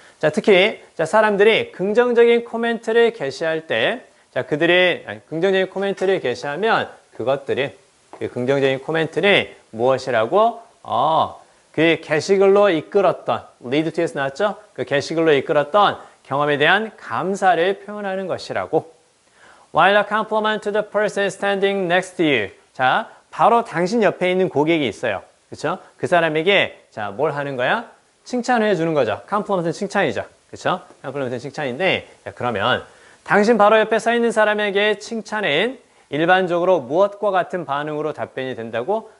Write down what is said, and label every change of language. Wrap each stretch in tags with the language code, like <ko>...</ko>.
<ko>자, 특히 사람들이 긍정적인 코멘트를 게시할 때 긍정적인 코멘트를 게시하면 그것들이 그 긍정적인 코멘트는 무엇이라고? 그 게시글로 이끌었던 lead to에서 나왔죠? 그 게시글로 이끌었던 경험에 대한 감사를 표현하는 것이라고.</ko> <en>While a compliment to the person standing next to you.</en> <ko>자, 바로 당신 옆에 있는 고객이 있어요. 그렇죠? 그 사람에게 자, 뭘 하는 거야? 칭찬을 해주는 거죠. compliment는 칭찬이죠. 그렇죠? compliment는 칭찬인데 자, 그러면 당신 바로 옆에 서 있는 사람에게 칭찬은 일반적으로 무엇과 같은 반응으로 답변이 된다고?</ko>